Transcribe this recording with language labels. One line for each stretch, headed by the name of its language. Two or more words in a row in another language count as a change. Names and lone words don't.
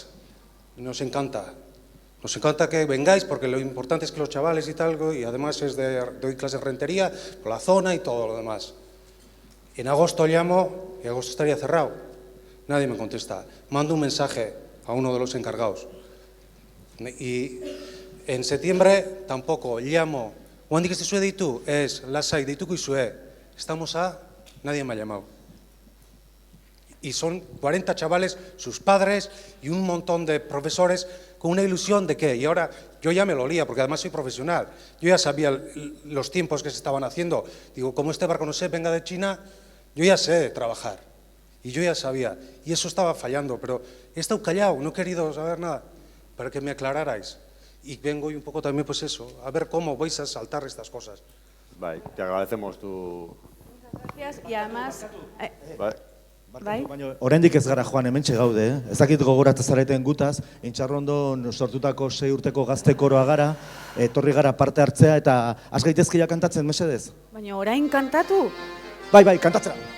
Spanish: Nos encanta que vengáis porque lo importante es que los chavales y tal, y además doy clases de rentería por la zona y todo lo demás. En agosto llamo y agosto estaría cerrado. Nadie me contesta. Mando un mensaje a uno de los encargados. Y en septiembre tampoco llamo. ¿Cuándo que se ditu? Es lasai dituko izue. Estamos nadie me ha llamado. Y son 40 chavales, sus padres y un montón de profesores con una ilusión de que, y ahora yo ya me lo olía porque además soy profesional, yo ya sabía los tiempos que se estaban haciendo. Digo, como este barco no sé, venga de China, yo ya sé trabajar. Y yo ya sabía, y eso estaba fallando, pero he estado callado, no he querido saber nada, para que me aclararais. Y vengo y un poco también, pues eso, a ver cómo vais a saltar estas cosas. Bai, te agradecemos tu... Muchas gracias y además...
Basque: Bai. Baina, oraindik ez gara joan hementxe gaude, Ez dakit gogoratzen zareten gutaz, Intxarrondon sortutako 6 urteko gazte koroa gara, etorri gara parte hartzea eta has gaitezkia kantatzen, mesedez? Baina orain kantatu? Bai, kantatzera.